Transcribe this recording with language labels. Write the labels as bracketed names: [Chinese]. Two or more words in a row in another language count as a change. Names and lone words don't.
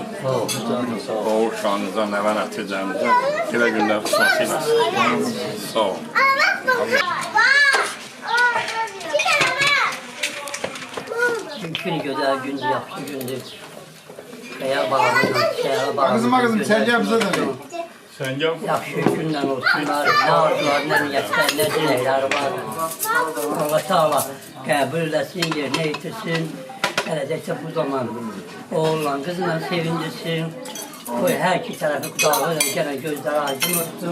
[Azerbaijani] Oğul uşağınıza, nəvə nəticənizə belə günlər xüsusi eləsin. Sağ olun. Gün güzel gündür, yaxşı gündür. Xəyal bağlamıyla, şəhərə bağlamıyla. [Turkish] Kızım, sen gel bize de. [Azerbaijani] Sən gəl. Yaxşı gündən olsunlar, nə arzular, nə niyyətlər, nə diləklər var. Allah Teala qəbul eləsin, yerinə yetirsin. Gələcəksə bu zaman oğlan, qızla sevindirsin. Qoy hər iki tərəfi qudağı ilə gələn gözləri aydın olsun.